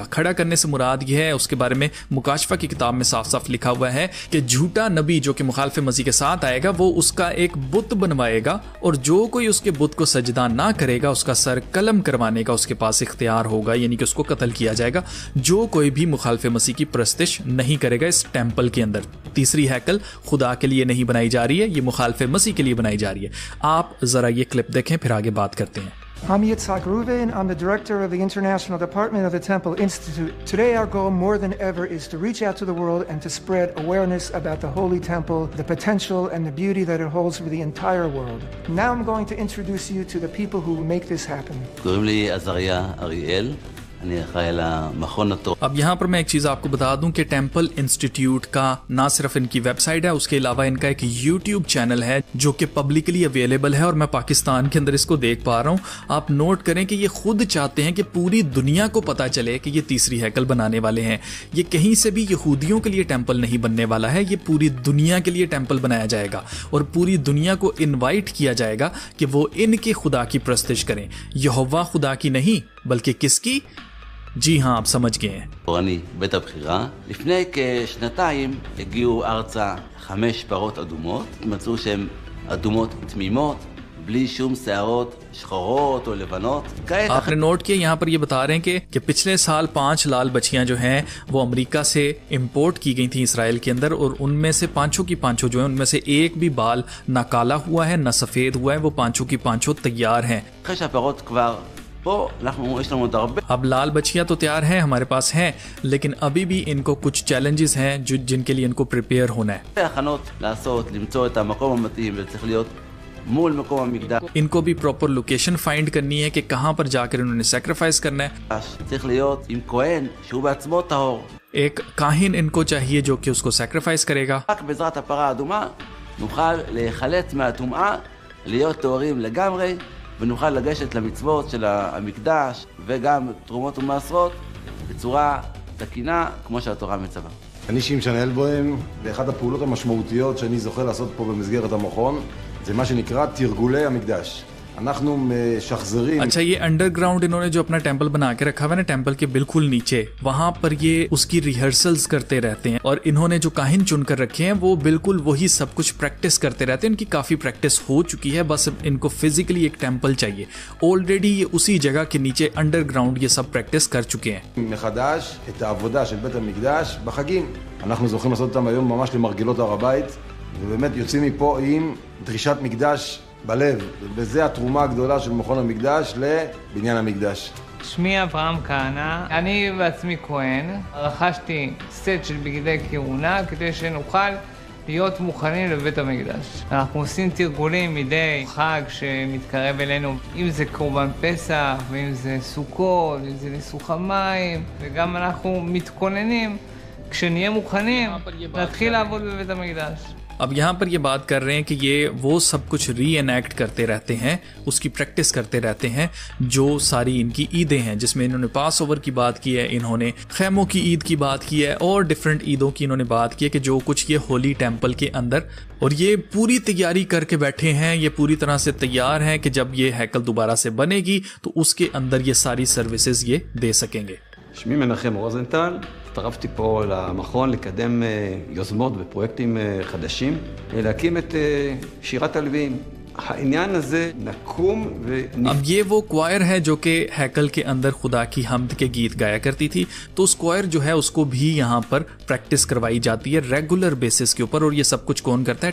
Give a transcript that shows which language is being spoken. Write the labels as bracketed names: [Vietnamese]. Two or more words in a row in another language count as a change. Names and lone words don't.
[Urdu] کھڑا کرنے سے مراد یہ ہے، اس کے بارے میں مکاشفہ کی کتاب میں صاف صاف لکھا ہوا ہے کہ جھوٹا نبی جو کہ مخالف مسیح کے ساتھ آئے گا وہ اس کا ایک بت بنوائے گا اور جو کوئی اس کے بت کو سجدہ نہ کرے گا اس کا سر قلم کروانے کا اس کے پاس اختیار ہوگا، یعنی کہ اس کو قتل کیا جائے گا جو کوئی بھی مخالف مسیح کی پرستش نہیں کرے گا اس ٹیمپل کے اندر. تیسری ہیکل خدا کے لیے نہیں بنائی جا رہی ہے، یہ مخالف مسیح کے لیے بنائی جا رہی ہے. آپ ذرا یہ کلپ دیکھیں، پھر آگے بات کرتے ہیں. [English] I'm Yitzhak Reuven. I'm the director of the International Department of the Temple Institute. Today our goal more than ever is to reach out to the world and to spread awareness about the Holy Temple, the potential and the beauty that it holds for the entire world. Now I'm going to introduce you to the people who make this happen. [Hebrew] קוראים לי עזריה אריאל. אני אחראי על המכון התורה. [Urdu] اب یہاں پر میں ایک چیز آپ کو بتا دوں کہ [English] Temple Institute [Urdu] کا نہ صرف ان کی ویب سائٹ ہے، اس کے علاوہ ان کا ایک [English] YouTube channel [Urdu] ہے جو کہ [English] publicly available [Urdu] ہے اور میں پاکستان کے اندر اس کو دیکھ پا رہا ہوں. آپ نوٹ کریں کہ یہ خود چاہتے ہیں کہ پوری دنیا کو پتا چلے کہ یہ تیسری ہیکل بنانے والے ہیں. یہ کہیں سے بھی یہودیوں کے لیے ٹیمپل نہیں بننے والا ہے، یہ پوری دنیا کے لیے ٹیمپل بنایا جائے گا اور پوری دنیا کو انوائٹ کیا جائے گا کہ وہ ان کے خدا کی پرستش کریں. یہوواہ خدا کی نہیں بلکہ کس کی? جی ہاں، آپ سمجھ گئے ہیں. [Hebrew] תורני, בית הבחירה. לפני כשנתיים הגיעו ארצה 5 פרות אדומות. מצאו שהן אדומות תמימות, בלי שום שערות שחורות או לבנות. [Urdu] آپ نے نوٹ کیا، یہاں پر یہ بتا رہے ہیں کہ پچھلے سال 5 لال بچھیاں جو ہیں وہ امریکہ سے امپورٹ کی گئی تھی اسرائیل کے اندر، اور ان میں سے پانچوں کی پانچوں جو ہے ان میں سے ایک بھی بال نہ کالا ہوا ہے نہ سفید ہوا ہے. وہ پانچوں کی پانچوں تیار ہیں. [Hebrew] אחרי שהפרות כבר פה, יש לנו עוד הרבה. [Urdu] اب لال بچھیاں تو تیار ہیں، ہمارے پاس ہیں، لیکن ابھی بھی ان کو کچھ چیلنجز ہیں جن کے لیے ان کو پریپیئر ہونا ہے. [Hebrew] הכנות לעשות, למצוא את המקום המתאים, וצריך להיות מול מקום המקדש. [Urdu] ان کو بھی [English] proper location find [Urdu] کرنی ہے کہ کہاں پر جا کر انہوں نے سیکریفائس کرنا ہے. [Hebrew] צריך להיות עם כהן שהוא בעצמו טהור. [Urdu] ایک کاہن ان کو چاہیے جو کہ اس کو سیکریفائس کرے گا. [Hebrew] רק בעזרת הפרה האדומה נוכל להיחלץ מהטומאה, להיות טהורים לגמרי, ונוכל לגשת למצוות של המקדש וגם תרומות ומעשרות בצורה תקינה כמו שהתורה מצווה. אני שמשון אלבוים, ואחת הפעולות המשמעותיות שאני זוכה לעשות פה במסגרת המכון זה מה שנקרא תרגולי המקדש. אנחנו משחזרים. [Urdu] اچھا، یہ انڈرگراؤنڈ انہوں نے جو اپنا ٹیمپل بنا کے رکھا ہوا ہے نا، ٹیمپل کے بالکل نیچے، وہاں پر یہ اس کی ریہرسلز کرتے رہتے ہیں. اور انہوں نے جو کاہن چن کر رکھے ہیں وہ بالکل وہی سب کچھ پریکٹس کرتے رہتے ہیں. ان کی کافی پریکٹس ہو چکی ہے، بس ان کو فزیکلی ایک ٹیمپل چاہیے. آلریڈی یہ اسی جگہ کے نیچے انڈرگراؤنڈ یہ سب پریکٹس کر چکے ہیں. [Hebrew] מחדש את העבודה של בית המקדש בחגים. אנחנו זוכים לעשות אותם היום ממש למרגלות הר הבית, ובאמת יוצאים מפה עם דרישת מקדש בלב, וזה התרומה הגדולה של מכון המקדש לבניין המקדש. שמי אברהם כהנא, אני בעצמי כהן. רכשתי סט של בגדי כהונה כדי שנוכל להיות מוכנים לבית המקדש. אנחנו עושים תרגולים מדי חג שמתקרב אלינו, אם זה קורבן פסח, ואם זה סוכות, ואם זה ניסוך המים, וגם אנחנו מתכוננים, כשנהיה מוכנים, נתחיל לעבוד בבית המקדש. [Urdu] اب یہاں پر یہ بات کر رہے ہیں کہ یہ وہ سب کچھ ری اینیکٹ کرتے رہتے ہیں، اس کی پریکٹس کرتے رہتے ہیں، جو ساری ان کی عیدیں ہیں، جس میں انہوں نے پاس اوور کی بات کی ہے، انہوں نے خیموں کی عید کی بات کی ہے اور ڈفرنٹ عیدوں کی انہوں نے بات کی ہے کہ جو کچھ یہ [English] Holy Temple [Urdu] کے اندر، اور یہ پوری تیاری کر کے بیٹھے ہیں، یہ پوری طرح سے تیار ہیں کہ جب یہ ہیکل دوبارہ سے بنے گی تو اس کے اندر یہ ساری سروسز یہ دے سکیں گے. [Hebrew] שמי מנחם רוזנטל, הצטרפתי פה למכון לקדם יוזמות ופרויקטים חדשים, להקים את שירת הלוויים. העניין הזה נקום [Urdu] اب یہ وہ کوائر ہے جو کہ ہیکل کے اندر خدا کی حمد کے گیت گایا کرتی تھی، تو اس کوائر جو ہے اس کو بھی یہاں پر پریکٹس کروائی جاتی ہے [English] regular basis [Urdu] کے اوپر، اور یہ سب کچھ کون کرتا ہے?